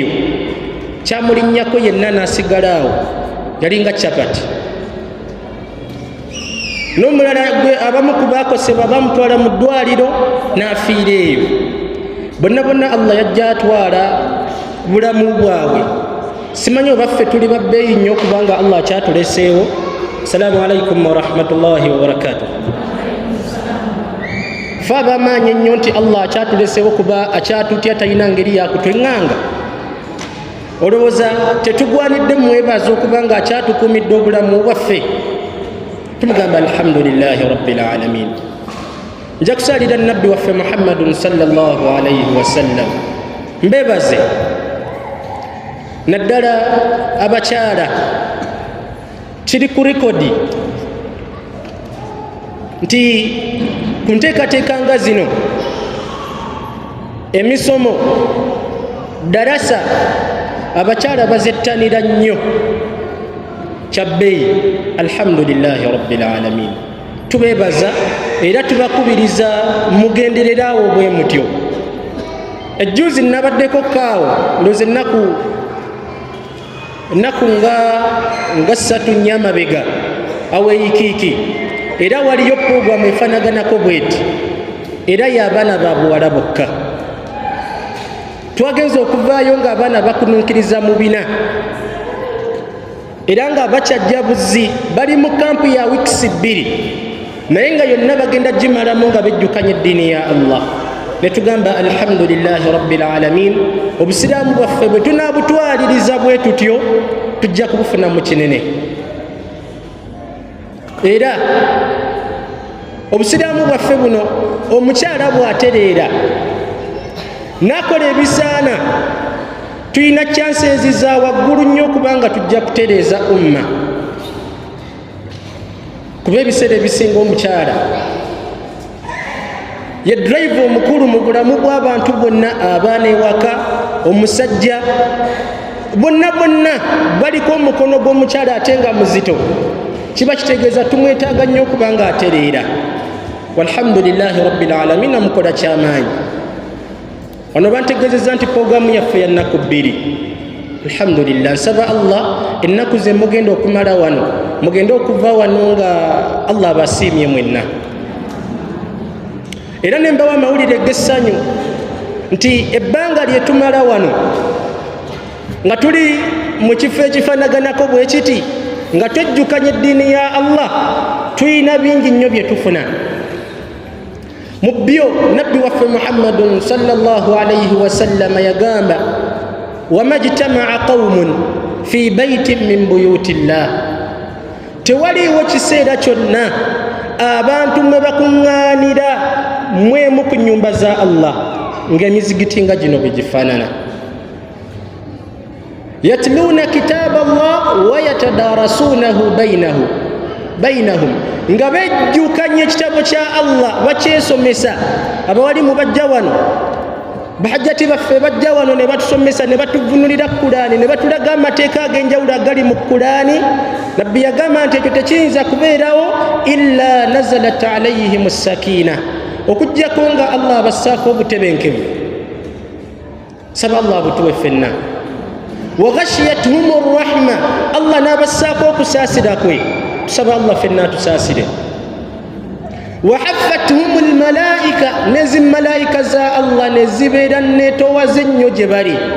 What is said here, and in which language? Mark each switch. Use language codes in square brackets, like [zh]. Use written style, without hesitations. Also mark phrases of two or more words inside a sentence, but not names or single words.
[lg] Kyamulinnyako yenna n'asigala awo, yali nga capati. N'omulala gwe abamu ku baakosebwa bamutwala mu ddwaliro n'afiira eyo. Bonna bonna Allah yajja atwala bulamu bwabwe. Simanyi oba ffe tuli babbeeyi nnyo kubanga Allah akyatuleseewo. [ar] السلام عليكم ورحمة الله وبركاته. [lg] Fe abamaanyi ennyo nti Allah akyatuleseewo kuba akyatutya, talina ngeri yakutweŋŋanga. Olowooza tetugwanidde mwebaza okuba nga akyatukuumidde obulamu bwaffe? [ar] Tumugamba الحمد لله رب العالمين. [lg] Nja kusalira nabbi waffe Muhammadun [ar] صلى الله عليه وسلم. [lg] Mbebaze naddala abakyala, kiri ku rekodi nti ku nteekateeka nga zino emisomo darasa abakyala bazettanira nnyo kyabbeeyi. [ar] الحمد لله رب العالمين. [lg] Tubeebaza era tubakubiriza mugendereraawo bwe mutyo. Ejjuzi nabaddeko kaawo ndoze ennaku nga 3 nnyamabega aweeyikiiki, era waliyo puroguramu efanaganako bweti, era y'abaana ba buwala bokka. Twagenza okuvaayo ng'abaana bakununkiriza mu bina, era nga bakyajja buzzi, bali mu kampu ya wiikisi 2, naye nga yonna bagenda gimalamu nga bejjukanya eddiini ya Allah. Ne tugamba [ar] الحمد لله رب العالمين. [lg] Obusiraamu bwaffe bwe tunaabutwaliriza bwe tutyo tujja kubufuna mu kinene. Era obusiraamu bwaffe buno omukyala bw'atereera nakola ebisaana, tulina chances za waggulu nnyo okubanga tujja kutereeza umma. Kuba ebiseera ebisinga omukyala ye drive omukulu mu bulamu bw'abantu bonna, abaana ewaka, omusajja, bonna baliko omukono gw'omukyala ate nga muzito. Kiba kitegeeza tumwetaaga nnyo okubanga atereera. [ar] والحمد لله رب العالمين. [lg] Namukola kyamaanyi. Wano bantegeezezza nti puroguramu yaffe ya nnaku 2. Alhamdulillah. Nsaba Allah ennaku ze mugenda okumala wano, mugenda okuva wano nga Allah abasiimye mwenna. Era ne mbawa amawulire g'essanyu nti ebbanga lye tumala wano nga tuli mu kifo ekifanaganako bwe kiti, nga twejjukanya eddiini ya Allah, tulina bingi nnyo bye tufuna. Mu byo nabbi waffe Muhammadun [ar] صلى الله عليه وسلم yagamba, وما اجتمع قوم في بيت من بيوت الله, [lg] tewaliwo kiseera kyonna abantu mwe bakuŋŋaanira mwemu ku nnyumba za Allah ng'emizigiti nga gino bwe gifaanana. [ar] يتلون كتاب الله ويتدارسونه بينهم, [lg] nga bejjukanya ekitabo kya Allah bakyesomesa. Abawalimu bajja wano, bahajjati baffe bajja wano ne batusomesa, ne batuvunulira Kulaani, ne batulaga amateeka ag'enjawulo agali mu Kulaani. Nabbi yagamba nti ekyo tekiyinza kubeerawo [ar] إلا نزلت عليهم السكينة, [lg] okujjako nga Allah abassaako obutebenkevu. Saba Allah butuwe ffenna. [ar] وغشيتهم الرحمة, [lg] Allah n'abassaako okusaasira kwe. Tusaba Allah ffenna tusaasire. [ar] وحفتهم الملائكة, [lg] nezi malaika za Allah ne zibeera netowaze nnyo gye bali.